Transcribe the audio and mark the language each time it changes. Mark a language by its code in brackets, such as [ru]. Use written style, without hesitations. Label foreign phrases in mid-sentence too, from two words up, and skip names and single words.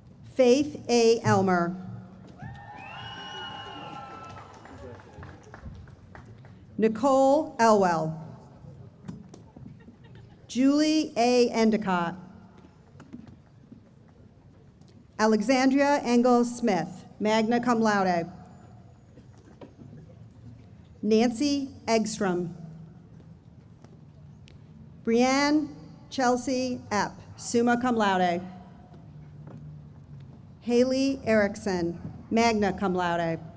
[en] Faith A. Elmer. Nicole Elwell. Julie A. Endicott. Alexandria Engel Smith, [la] magna cum laude. [en] Nancy Eggstrom. Brianne Chelsea Epp, [la] summa cum laude. [en] Haley Erickson, [la] magna cum laude.